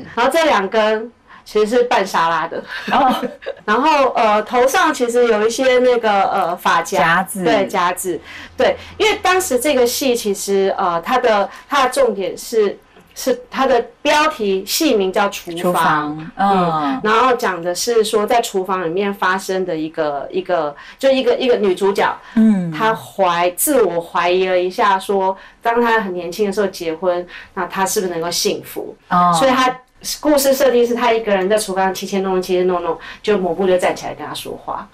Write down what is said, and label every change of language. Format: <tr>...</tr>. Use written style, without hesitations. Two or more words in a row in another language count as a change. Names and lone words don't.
<zh>然後這兩根其實是拌沙拉的。然後頭上其實有一些那個髮夾子，對，夾子，對，因為當時這個戲其實它的重點是它的標題戲名叫廚房，然後講的是說在廚房裡面發生的一個女主角，她自我懷疑了一下，說當她很年輕的時候結婚，那她是不是能夠幸福？所以她故事設定是她一個人在廚房切弄，就抹布就站起來跟她說話。</zh>